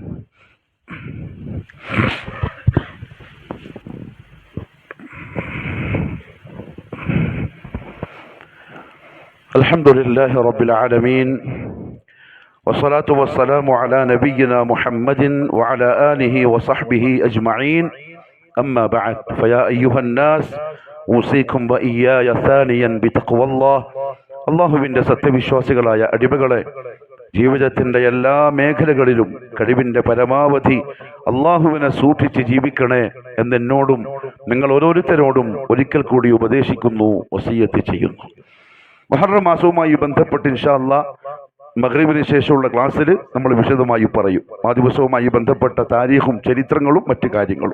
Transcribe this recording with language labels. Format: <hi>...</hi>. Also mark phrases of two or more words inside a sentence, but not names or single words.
<ar>الحمد لله رب العالمين والصلاة والسلام على نبينا محمد وعلى آله وصحبه أجمعين. أما بعد فيا أيها الناس أوصيكم وإياي ثانيا بتقوى الله.</ar> <ml>അള്ളാഹുവിൻ്റെ സത്യവിശ്വാസികളായ അടിമകളെ, ജീവിതത്തിൻ്റെ എല്ലാ മേഖലകളിലും കഴിവിൻ്റെ പരമാവധി അള്ളാഹുവിനെ സൂക്ഷിച്ച് ജീവിക്കണേ എന്നെന്നോടും നിങ്ങൾ ഓരോരുത്തരോടും ഒരിക്കൽ കൂടി ഉപദേശിക്കുന്നു, വസിയ്യത്ത് ചെയ്യുന്നു. മുഹറം മാസവുമായി ബന്ധപ്പെട്ട്</ml> <ar>إن شاء الله</ar> <ml>മഗ്രിബിന് ശേഷമുള്ള ക്ലാസ്സിൽ നമ്മൾ വിശദമായി പറയും ആ ദിവസവുമായി ബന്ധപ്പെട്ട താരീഖും ചരിത്രങ്ങളും മറ്റു കാര്യങ്ങളും.</ml>